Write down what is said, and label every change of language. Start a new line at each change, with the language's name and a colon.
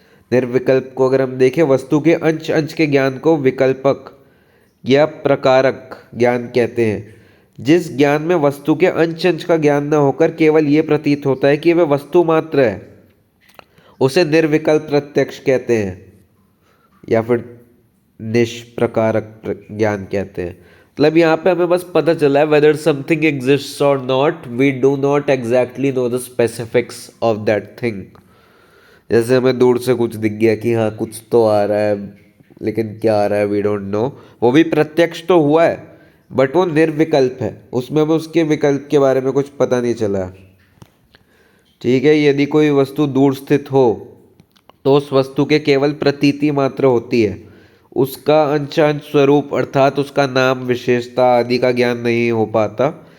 Hindi: निर्विकल्प को अगर हम देखें, वस्तु के अंश अंश के ज्ञान को विकल्पक या प्रकारक ज्ञान कहते हैं। जिस ज्ञान में वस्तु के अंश अंश का ज्ञान न होकर केवल ये प्रतीत होता है कि वह वस्तु मात्र है, उसे निर्विकल्प प्रत्यक्ष कहते हैं, या फिर निष्प्रकारक ज्ञान कहते हैं। मतलब यहाँ पे हमें बस पता चला है
English: whether something exists or not, we do not exactly know the specifics of that thing।
Hindi: जैसे हमें दूर से कुछ दिख गया कि हाँ कुछ तो आ रहा है, लेकिन क्या आ रहा है
English: We don't know.
Hindi: वो भी प्रत्यक्ष तो हुआ है, बट वो निर्विकल्प है, उसमें हमें उसके विकल्प के बारे में कुछ पता नहीं चला। ठीक है, यदि कोई वस्तु दूर स्थित हो तो उस वस्तु के केवल प्रतीति मात्र होती है, उसका अंश स्वरूप अर्थात उसका नाम, विशेषता आदि का ज्ञान नहीं हो पाता।